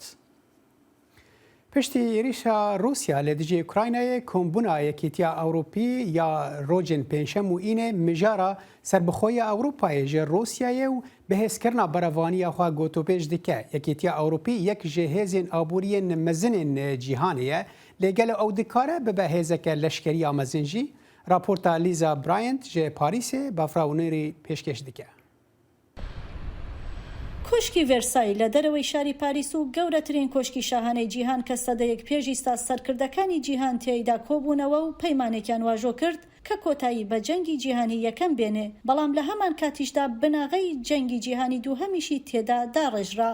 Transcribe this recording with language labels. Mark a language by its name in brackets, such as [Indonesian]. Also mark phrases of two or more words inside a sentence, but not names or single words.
[Kurdish] پشتی عێریشە رووسیا لە دژی ئوکراینایە کۆمبوونا یەکێتیە ئەوروپی یا ڕۆژن پێنجشەم و ئینێ مژارە سربەخۆیە ئەوروپایە ژە رووسیایە و بەهێزکردنا بەرەڤانیە خوا گۆتۆپێش دکە. یەکێتیە ئەوروپی یەک ژێ هێزên ئابووریên mezin cîhanê lêgel ew dikare bibe hêzeke leşkerî ya mezin jî. Raporta Lisa Bryant ji Parîsê bafrawnêrî pêşkêş dike. [Central Kurdish] کۆشکی ڤێرسای لە دەرەوەی شاری پاریس و گەورەترین کۆشکی شاهانەی جیهان کە سەدەیەک پێشی سەرکردەکانی جیهان تێیدا کۆبوونەوە و پەیمانێکیان واژۆ کرد کە کۆتایی بە جەنگی جیهانی یەکەم بێنێ، بەڵام لە هەمان کاتیشدا بناغەی جەنگی جیهانی دووهەمیشی تێدا داڕێژرا.